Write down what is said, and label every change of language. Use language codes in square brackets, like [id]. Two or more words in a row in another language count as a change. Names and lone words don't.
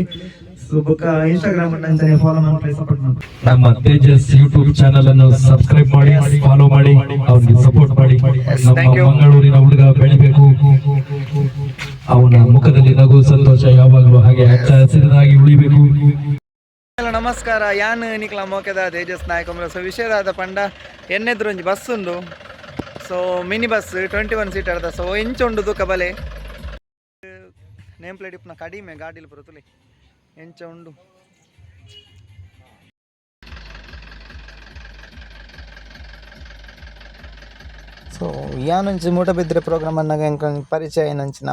[kn] ಸೊ ಬೊಕ್ಕ ಇನ್ಸ್ಟಾಗ್ರಾಮ್ ಅಂತಾನೆ ಫಾಲೋ ಮಾಡ್ಕೊಳ್ಳಿ, ಸಪೋರ್ಟ್ ಮಾಡಿ. ನಮ್ಮ ತೇಜಸ್ ಯೂಟ್ಯೂಬ್ ಚಾನಲ್ ಅನ್ನು ಸಬ್ಸ್ಕ್ರೈಬ್ ಮಾಡಿ, ಫಾಲೋ ಮಾಡಿ, ಅವ್ರಿಗೆ ಸಪೋರ್ಟ್ ಮಾಡಿ. ನಮ್ಮ ಮಂಗಳೂರಿನ ಹುಡುಗ ಬೆಳಿಬೇಕು, ಅವನ ಮುಖದಲ್ಲಿ ನಗು ಸಂತೋಷ ಯಾವಾಗಲೂ ಹಾಗೆ ಹಚ್ಚ ಹಸಿರಾಗಿ ಉಳಿಬೇಕು. ನಮಸ್ಕಾರ, [tcy] ಯಾನ್ ನಿಕ್ಲ ಮೋಕೆದ ತೇಜಸ್ ನಾಯಕಂಬ್ರ. ಸೊ ವಿಷಯದಾದ ಪಂಡ ಎನ್ನೆದ್ರು ಒಂಜಿ ಬಸ್ ಉಂಡು. ಸೊ [en] mini bus [tcy] 21 ಸೀಟರ್ ದ. ಸೊ ಇಂಚ ಉಂಡು ತೂಕ ಬಲೆ [en] name plate [tcy] ಇಪ್ಪನ ಕಡಿಮೆ ಗಾಡಿಲಿ ಬರುತ್ತಲಿ ಎಂಚ ಉಂಡು. ಸೊ ಯಾನಂಚಿ ಮೂಟಬಿದ್ರೆ ಪ್ರೋಗ್ರಾಮ್ ಅನ್ನಾಗ ಪರಿಚಯ ಏನಂಚಿನ.